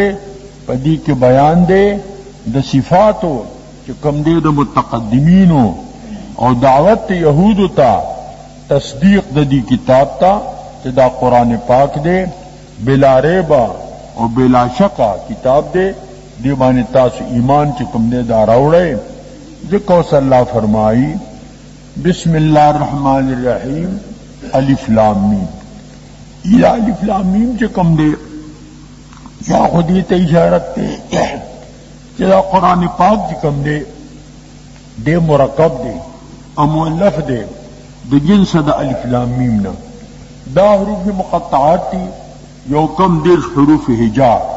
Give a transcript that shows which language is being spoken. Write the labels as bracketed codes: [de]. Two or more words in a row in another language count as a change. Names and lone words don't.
[ps] پدې کې بیان دی د صفاتو چې کوم دی د متقدمینو او دعوت یهودو ته، تصدیق د دې کتاب ته چې دا قرآن پاک دی، [ar] بلا ریب [ps] او بلا شکا کتاب دی، دی باندې تاسو ایمان چې کوم دی دا راوړئ. [ar] ذکر صلی الله فرمائی بسم اللہ الرحمن الرحیم الف لام میم. [ps] یا [ar] الف لام میم [ps] چې کوم دی یا خودی ته اشارت دی چې دا قرآن پاک چې کوم دی دی مرکب دی او مؤلف دی د جنس د الف لام میم نه. دا [ar] حروف مقطعات [ps] دی، یو کم دیر [ar] حروف ہجا.